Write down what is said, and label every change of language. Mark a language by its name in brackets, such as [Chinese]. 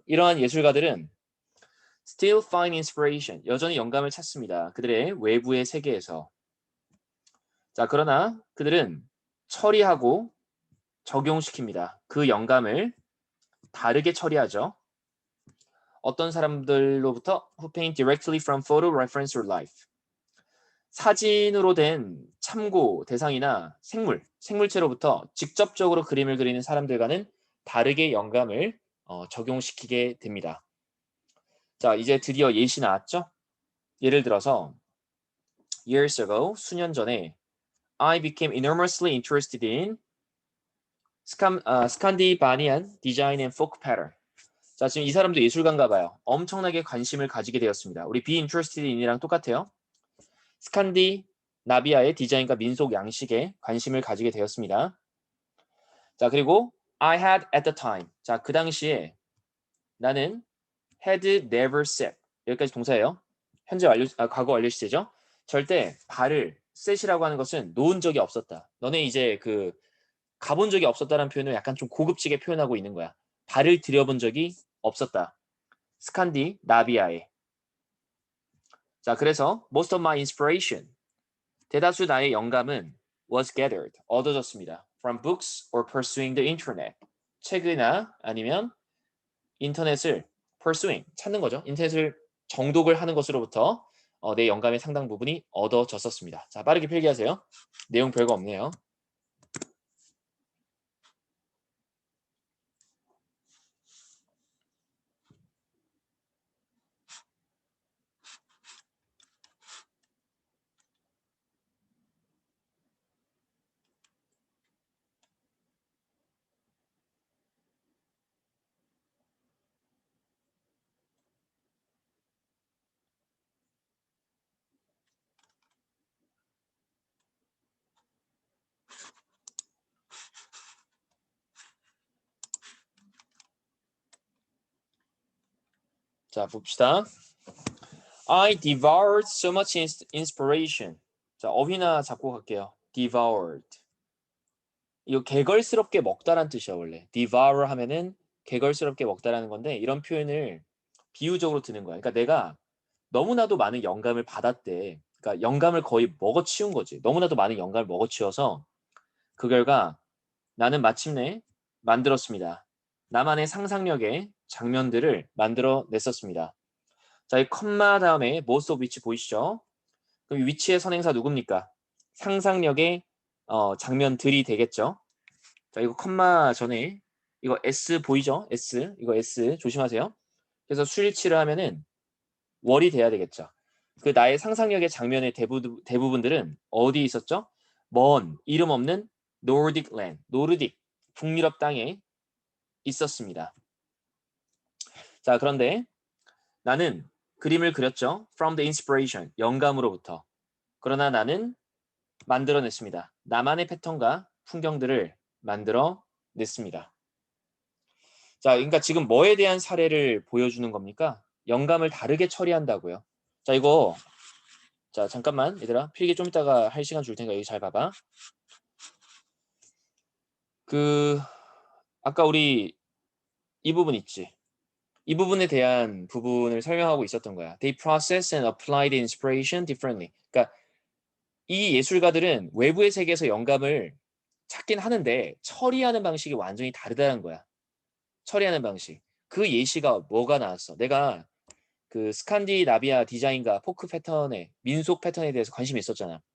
[Korean] 이러한 예술가들은 [English] still find inspiration, [Korean] 여전히 영감을 찾습니다. 그들의 외부의 세계에서. 자, 그러나 그들은 처리하고 적용시킵니다. 그 영감을 다르게 처리하죠. 어떤 사람들로부터 [English] who paint directly from photo, reference or life. [Korean] 사진으로 된 참고 대상이나 생물체로부터 직접적으로 그림을 그리는 사람들과는 다르게 영감을 적용시키게 됩니다. 자, 이제 드디어 예시 나왔죠? 예를 들어서 [English] years ago, [Korean] 수년 전에 [English] I became enormously interested in Scandinavian design and folk pattern. [Korean] 자, 지금 이 사람도 예술가인가 봐요. 엄청나게 관심을 가지게 되었습니다. 우리 be interested in이랑 똑같아요. 스칸디나비아의 디자인과 민속 양식에 관심을 가지게 되었습니다. 자, 그리고 [English] I had at the time. [Korean] 자, 그 당시에 나는 [English] had never set. [Korean] 여기까지 동사예요. 현재 완료, 과거 완료 시제죠. 절대 발을 set이라고 하는 것은 놓은 적이 없었다. 너네 이제 그 가본 적이 없었다는 표현을 약간 좀 고급지게 표현하고 있는 거야. 발을 들여본 적이 없었다. 스칸디나비아에. 자, 그래서 [English] most of my inspiration, [Korean] 대다수 나의 영감은 [English] was gathered, [Korean] 얻어졌습니다. [English] from books or pursuing the internet. [Korean] 책이나 아니면 인터넷을 pursuing, 찾는 거죠. 인터넷을 정독을 하는 것으로부터 내 영감의 상당 부분이 얻어졌었습니다. 자, 빠르게 필기하세요. 내용 별거 없네요. 자, 봅시다. [English] I devoured so much inspiration. [Korean] 자, 어휘나 잡고 갈게요. devoured. 이거 개걸스럽게 먹다란 뜻이야, 원래. devour 하면은 개걸스럽게 먹다라는 건데 이런 표현을 비유적으로 드는 거야. 그러니까 내가 너무나도 많은 영감을 받았대. 그러니까 영감을 거의 먹어치운 거지. 너무나도 많은 영감을 먹어치워서 그 결과 나는 마침내 만들었습니다. 나만의 상상력의 장면들을 만들어냈었습니다. 자, 이 컴마 다음에 most of which 보이시죠? 그럼 위치의 선행사 누굽니까? 상상력의 장면들이 되겠죠. 자, 이거 컴마 전에 이거 S 보이죠? S. 이거 S 조심하세요. 그래서 수일치를 하면은 월이 돼야 되겠죠. 그 나의 상상력의 장면의 대부분들은 어디 있었죠? 먼 이름 없는 노르딕 랜드, 노르딕 북유럽 땅에 있었습니다. 자, 그런데 나는 그림을 그렸죠. [English] From the inspiration, [Korean] 영감으로부터. 그러나 나는 만들어냈습니다. 나만의 패턴과 풍경들을 만들어냈습니다. 자, 그러니까 지금 뭐에 대한 사례를 보여주는 겁니까? 영감을 다르게 처리한다고요. 자, 이거 자, 잠깐만 얘들아. 필기 좀 이따가 할 시간 줄 테니까 여기 잘 봐봐. 아까 우리 이 부분 있지. 이 부분에 대한 부분을 설명하고 있었던 거야. [English] They process and apply the inspiration differently. [Korean] 그러니까 이 예술가들은 외부의 세계에서 영감을 찾긴 하는데 처리하는 방식이 완전히 다르다는 거야. 처리하는 방식. 그 예시가 뭐가 나왔어? 내가 그 스칸디나비아 디자인과 포크 패턴에 민속 패턴에 대해서 관심이 있었잖아.